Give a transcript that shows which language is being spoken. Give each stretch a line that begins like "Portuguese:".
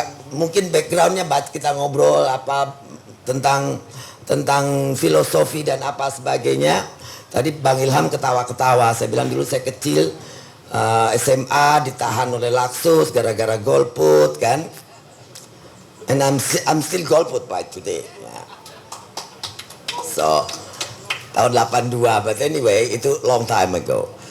Indonesian: Mungkin backgroundnya kita ngobrol apa tentang filosofi dan apa sebagainya. Tadi Bang Ilham ketawa-ketawa. Saya bilang dulu saya kecil SMA ditahan oleh Laksus gara-gara golput kan.
English: And I'm still golput by today. Yeah. So
Indonesian: tahun 82,
English: but anyway
Indonesian: itu
English: long time ago.